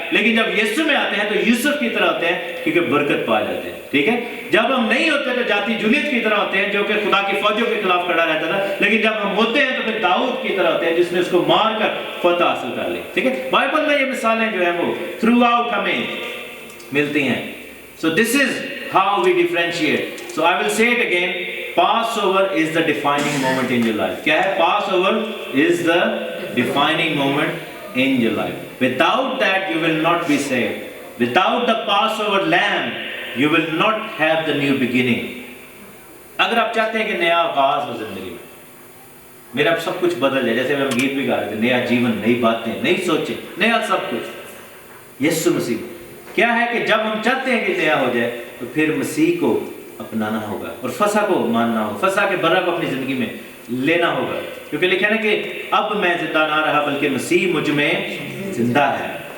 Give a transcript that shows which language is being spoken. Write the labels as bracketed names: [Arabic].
[Urdu] لیکن جب یسوع میں آتے ہیں تو یوسف کی طرح ہوتے ہیں کیونکہ برکت پا جاتے ہیں. ٹھیک ہے. جب ہم نہیں ہوتے تو جاتی جولیت کی طرح ہوتے ہیں جو کہ خدا کی فوجوں کے خلاف کھڑا رہتا تھا. لیکن جب ہم ہوتے ہیں تو پھر داؤد کی طرح ہوتے ہیں جس نے اس کو مار کر فتح حاصل کر لی. ٹھیک ہے. بائبل میں یہ مثالیں جو ہیں وہ تھرو آؤٹ ہمیں ملتی ہیں. [English] So this is how we differentiate. So I will say it again. Passover is the defining moment in your life. [Urdu] کیا ہے؟ [English] Passover is the defining moment in your life. Without that you will not be saved. Without the Passover lamb you will not have the new beginning. [Urdu] اگر آپ چاہتے ہیں کہ نیا آغاز ہو زندگی میں, میرا اب سب کچھ بدل جائے. جیسے ہم گیت بھی گا رہے تھے, نیا جیون, نئی باتیں, نئی سوچیں, نیا سب کچھ. یسوع مسیح کیا ہے کہ جب ہم چاہتے ہیں کہ نیا ہو جائے تو پھر مسیح کو اپنانا ہوگا اور فسح کو ماننا ہوگا, فسح کے برہ کو اپنی زندگی میں لینا ہوگا. کیونکہ لکھا ہے نا کہ اب میں زندہ نہ رہا بلکہ مسیح مجھ میں زندہ ہے.